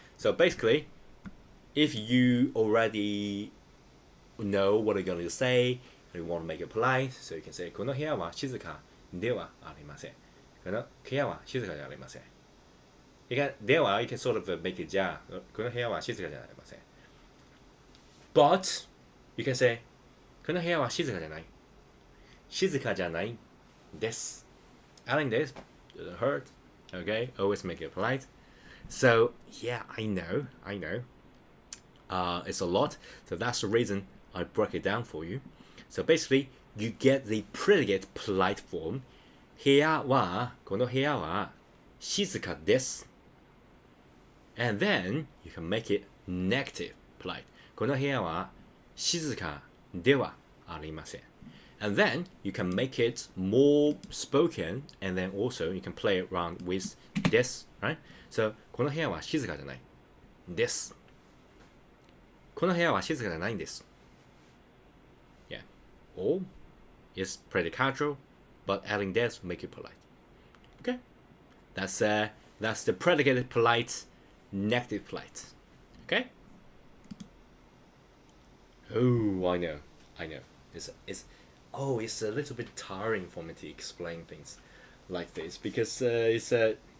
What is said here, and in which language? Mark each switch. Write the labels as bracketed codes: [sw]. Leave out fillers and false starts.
[en] So basically, if you already know what you're going to say, and you want to make it polite, so you can say [ja] この部屋は静かではありません. この部屋は静かじゃありません. [en] You can では you can sort of make it [ja] じゃあこの部屋は静かじゃありません. [en] But you can say [ja] この部屋は静かじゃない. 静かじゃないです. [en] Adding this doesn't hurt. Okay? Always make it polite. So yeah, I know. It's a lot. So that's the reason I broke it down for you. So basically, you get the predicate polite form. [ja] 部屋はこの部屋は静かです. [en] And then you can make it negative polite. [ja] この部屋は静かではありません. [en] And then you can make it more spoken, and then also you can play around with this, right? [ja] So この部屋は静かじゃないです.この部屋は静かじゃないんです. [en] Yeah. Or it's pretty casual, but adding this make it polite. Okay? That's the predicated polite, negative polite. Okay? Oh, I know. It's a little bit tiring for me to explain things like this, because it's hard.